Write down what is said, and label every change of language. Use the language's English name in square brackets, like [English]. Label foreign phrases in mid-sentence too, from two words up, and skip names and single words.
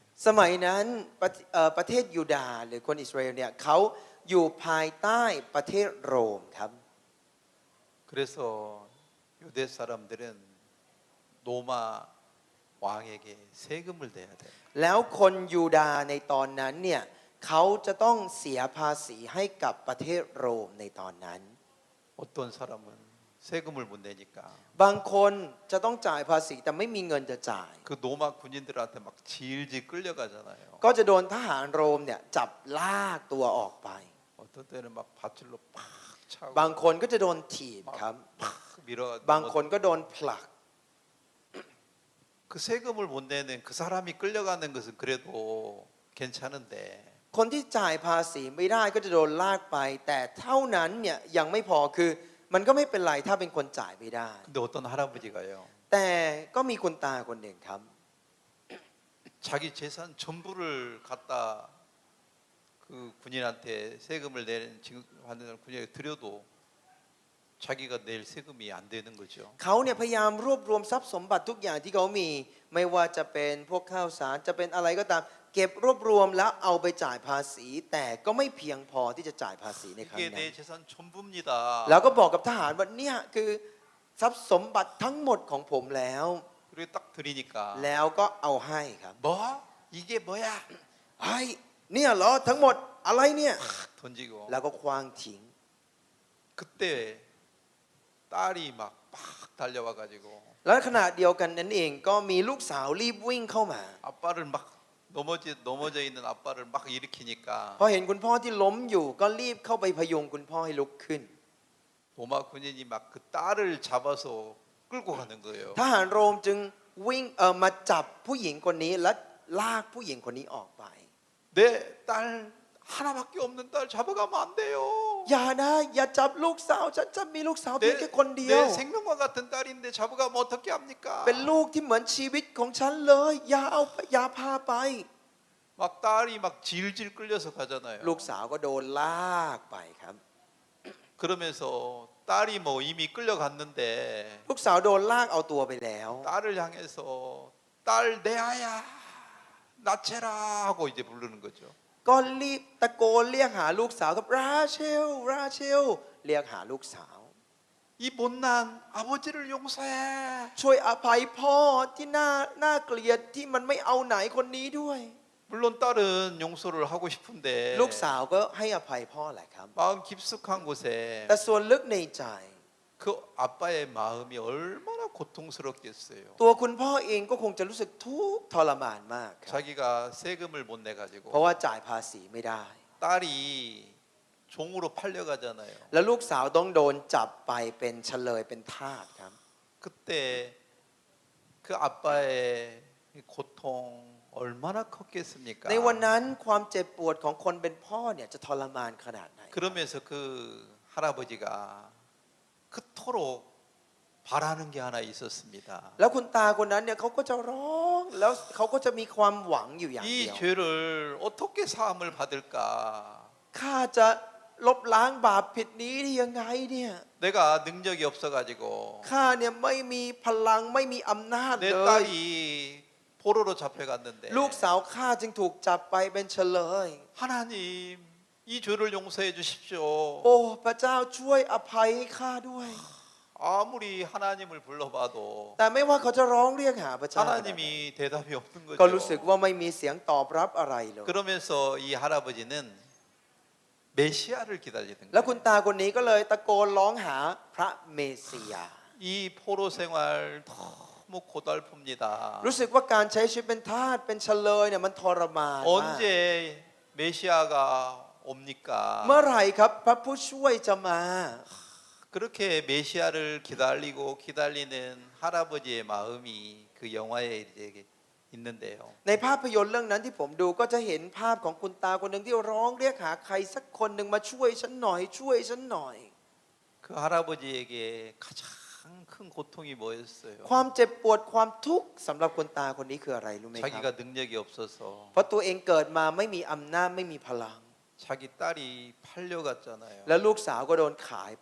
[Thai] สมัยนั้นประเทศยูดาห์หรือคนอิสราเอลเนี่ยเขาอยู่ภายใต้ประเทศโรมครับ [Korean] 그래서 유대 사람들은 노마 왕에게 세금을 내야 돼요. [Thai] แล้วคนยูดาห์ในตอนนั้นเนี่ยเขาจะต้องเสียภาษีให้กับประเทศโรมในตอนนั้น [Korean] 어떤 사람은 세금을 못 내니까 [Thai] บางคนจะต้องจ่ายภาษีแต่ไม่มีเงินจะจ่าย [Korean] 그 노마 군인들한테 막 질질 끌려가잖아요. [Thai] ก็จะโดนทหารโรมเนี่ยจับลากตัวออกไป [Korean] 어떤 때는 막 밧줄로 팍 차고 [Thai] บางคนก็จะโดนถีบครับ [Korean] 팍 밀어 [Thai] บางคนก็โดนผลัก [Korean] 그 세금을 못 내는 그 사람이 끌려가는 것은 그래도 괜찮은데 [Thai] คนที่จ่ายภาษีไม่ได้ก็จะโดนลากไป แต่เท่านั้นเนี่ยยังไม่พอคือมันก็ไม่เป็นไรถ้าเป็นคนจ่ายไม่ได้ [Korean] 근데 어떤 할아버지가요. [Thai] แต่ก็มีคุณตาคนหนึ่งครับ [Korean] 자기 재산 전부를 갖다 그 군인한테 세금을 내는 지금 받는 군인에게 드려도 자기가 낼 세금이 안 되는 거죠. [Thai] เขาเนี่ยพยายามรวบรวมทรัพย์สมบัติทุกอย่างที่เขามี ไม่ว่าจะเป็นพวกข้าวสารจะเป็นอะไรก็ตาม เก็บรวบรวมแล้วเอาไปจ่ายภาษี แต่ก็ไม่เพียงพอที่จะจ่ายภาษีในครั้ง [Korean] 이게 [Thai] นั้น [Korean] 내 재산 전부입니다. [Thai] แล้วก็บอกกับทหารว่าเนี่ยคือทรัพย์สมบัติทั้งหมดของผมแล้ว [Korean] 그리고 딱 드리니까 [Thai] แล้วก็เอาให้ครับ [Korean] 뭐 이게 뭐야 [Thai] เฮ้ยเนี่ยเหรอทั้งหมดอะไรเนี่ย [Korean] 던지고 [Thai] แล้วก็คว้างทิ้ง [Korean] 그때 딸이 막 달려와 가지고 [Thai] แล้วขณะเดียวกันนั้นเองก็มีลูกสาวรีบวิ่งเข้ามา [Korean] 아빠를 막 넘어져 있는 아빠를 막 일으키니까 [Thai] พอเห็นคุณพ่อที่ล้มอยู่ก็รีบเข้าไปพยุงคุณพ่อให้ลุกขึ้น [Korean] 로마 군인이 막 그 딸을 잡아서 끌고 가는 거예요. [Thai] ทหารโรมจึงวิ่งมาจับผู้หญิงคนนี้และลากผู้หญิงคนนี้ออกไป [Korean] 내 딸 하나밖에 없는 딸 잡아가면 안 돼요. [Thai] อย่านะอย่าจับลูกสาวฉันจะมีลูกสาวเพียงแค่คนเดียว [Korean] 내 생명과 같은 딸인데 잡아가면 어떻게 합니까? [Thai] เป็นลูกที่เหมือนชีวิตของฉันเลย อย่าพาไป [Korean] 막 딸이 막 질질 끌려서 가잖아요. [Thai] ลูกสาวก็โดนลากไปครับ [Korean] 그러면서 딸이 뭐 이미 끌려갔는데 [Thai] ลูกสาวโดนลากเอาตัวไปแล้ว [Korean] 딸을 향해서 딸 내 아야 나체라 하고 이제 부르는 거죠. [Thai] ก็รีบตะโกนเรียกหาลูกสาวครับราเชลเรียกหาลูกสาว [Korean] 이 못난 아버지를 용서해. [Thai] ช่วยอภัยพ่อที่น่าเกลียดที่มันไม่เอาไหนคนนี้ด้วย [Korean] 물론 딸은 용서를 하고 싶은데 [Thai] ลูกสาวก็ให้อภัยพ่อแหละครับ [Korean] 마음 깊숙한 곳에 [Thai] แต่ส่วนลึกในใจ [Korean] 그 아빠의 마음이 얼마나 고통스럽겠어요. [Thai] ตัวคุณพ่อเองก็คงจะรู้สึกทุกข์ทรมานมากครับ [Korean] 자기가 세금을 못 내 [Thai] เพราะ [Korean] 가지고 [Thai] ว่าจ่ายภาษีไม่ได้ [Korean] 딸이 종으로 팔려가잖아요. [Thai] แล้วลูกสาวต้องโดนจับไปเป็นเฉลยเป็นทาสครับ [Korean] 그때 그 아빠의 고통 얼마나 컸겠습니까? [Thai] ในวันนั้นความเจ็บปวดของคนเป็นพ่อเนี่ยจะทรมานขนาดไหน [Korean] 그러면서 그 할아버지가 그토록 바라는 게 하나 있었습니다. [Thai] แล้วคุณตาคนนั้นเนี่ยเขาก็จะร้องแล้วเขาก็จะมีความหวังอยู่อย่าง [Korean] 이 [Thai] เดียว [Korean] 죄를 어떻게 사함을 받을까? [Thai] ข้าจะลบล้างบาปผิดนี้ได้ยังไงเนี่ย [Korean] 내가 능력이 없어가지고 [Thai] ข้าเนี่ยไม่มีพลังไม่มีอำนาจ [Korean] 내 [Thai] เลย [Korean] 딸이 포로로 잡혀갔는데 [Thai] ลูกสาวข้าจึงถูกจับไปเป็นเฉลย [Korean] 하나님 이 죄를 용서해 주십시오. [Thai] โอ้พระเจ้าช่วยอภัยให้ข้าด้วย [Korean] 아무리 하나님을 불러봐도 [Thai] แต่ไม่ว่าเขาจะร้องเรียกหาพระเจ้า [Korean] 하나님이 대답이 없는 [Thai] ก็รู้สึก [Korean] 거죠. [Thai] ว่าไม่มีเสียงตอบรับอะไรเลย [Korean] 그러면서 이 할아버지는 메시아를 기다리는 [Thai] แล้วคุ [Korean] 거예요. [Thai] ณตาคนนี้ก็เลยตะโกนร้องหาพระเมสสิยา [Korean] 이 포로 생활 너무 고달픕니다. [Thai] รู้สึกว่าการใช้ชีวิตเป็นทาสเป็นเฉลยเนี่ยมันทรมานมาก [Korean] 언제 메시아가 옵니까? [Thai] เมื่อไหร่ครับพระผู้ช่วยจะมา [Korean] 그렇게 메시아를 기다리는 할아버지의 마음이 그 영화에 이제 있는데요. [Thai] ในภาพยนตร์เรื่องนั้นที่ผมดูก็จะเห็นภาพของคุณตาคนหนึ่งที่ร้องเรียกหาใครสักคนหนึ่งมาช่วยฉันหน่อยช่วยฉันหน่อย [Korean] 그 할아버지에게 가장 큰 고통이 뭐였어요? [Thai] ความเจ็บปวดความทุกข์สำหรับคุณตาคนนี้คืออะไรรู้ไหมครับ [Korean] 자기가 능력이 없어서 [Thai] เพราะตัวเองเกิดมาไม่มีอำนาจไม่มีพลัง [Korean] 자기 딸이 팔려갔잖아요. [Thai] แล้วลูกสาวก็โดนขายไป